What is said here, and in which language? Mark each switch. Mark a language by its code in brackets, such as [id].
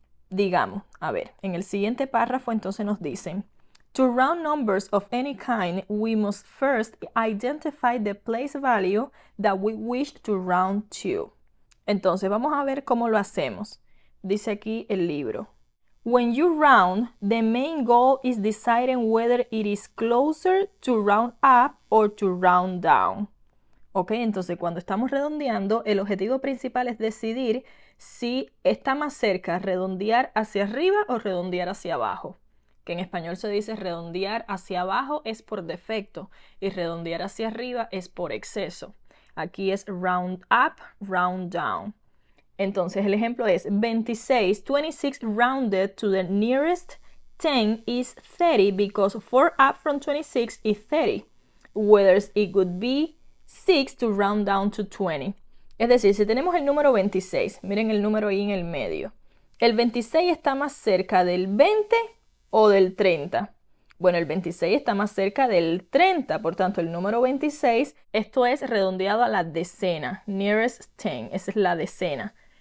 [es] Digamos, a ver, en el siguiente párrafo entonces nos dicen, [en] to round numbers of any kind, we must first identify the place value that we wish to round to. [es] Entonces, vamos a ver cómo lo hacemos. Dice aquí el libro. [en] When you round, the main goal is deciding whether it is closer to round up or to round down. [es] Ok, entonces cuando estamos redondeando, el objetivo principal es decidir si está más cerca redondear hacia arriba o redondear hacia abajo. Que en español se dice redondear hacia abajo es por defecto y redondear hacia arriba es por exceso. Aquí es round up, round down. Entonces el ejemplo es [en] 26 rounded to the nearest 10 is 30 because 4 up from 26 is 30. Whether it would be 6 to round down to 20. [es] Es decir, si tenemos el número 26, miren el número ahí en el medio. ¿El 26 está más cerca del 20 o del 30? Bueno, el 26 está más cerca del 30, por tanto el número 26, esto es redondeado a la decena, nearest 10, esa es la decena.